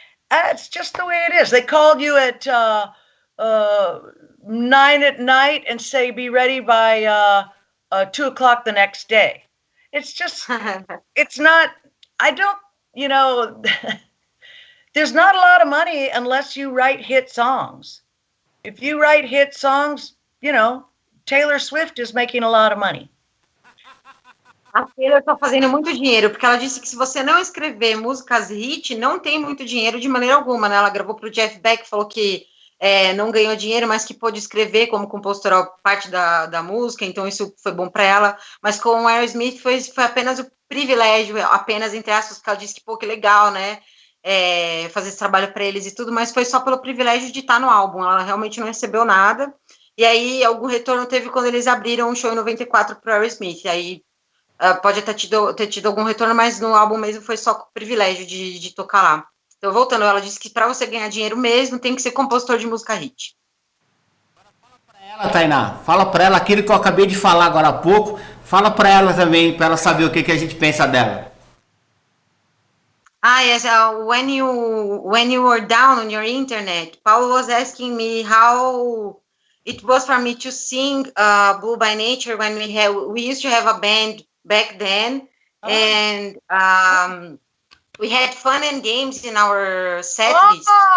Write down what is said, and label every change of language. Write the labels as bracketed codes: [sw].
[en] It's just the way it is. They called you at 9 at night and say, be ready by 2 o'clock the next day. It's just, it's not, there's not a lot of money unless you write hit songs. If you write hit songs, Taylor Swift is making a lot of money. [pt] A Taylor tá fazendo muito dinheiro, porque ela disse que se você não escrever músicas hit, não tem muito dinheiro de maneira alguma, né? Ela gravou pro Jeff Beck, falou que não ganhou dinheiro, mas que pôde escrever como compositora parte da música, então isso foi bom para ela. Mas com o Aerosmith foi apenas o privilégio, apenas entre aspas, porque ela disse que, pô, que legal, né? Fazer esse trabalho para eles e tudo, mas foi só pelo privilégio de estar no álbum. Ela realmente não recebeu nada. E aí, algum retorno teve quando eles abriram um show em 94 pro Aerosmith. E aí, pode ter tido algum retorno, mas no álbum mesmo foi só com o privilégio de tocar lá. Então, voltando, ela disse que para você ganhar dinheiro mesmo, tem que ser compositor de música hit. Fala para ela, Tainá. Fala para ela aquilo que eu acabei de falar agora há pouco. Fala para ela também, para ela saber o que a gente pensa dela. [en] Yes. When you were down on your internet, Paulo was asking me how it was for me to sing Blue by Nature when we used to have a band back then, and we had fun and games in our set list.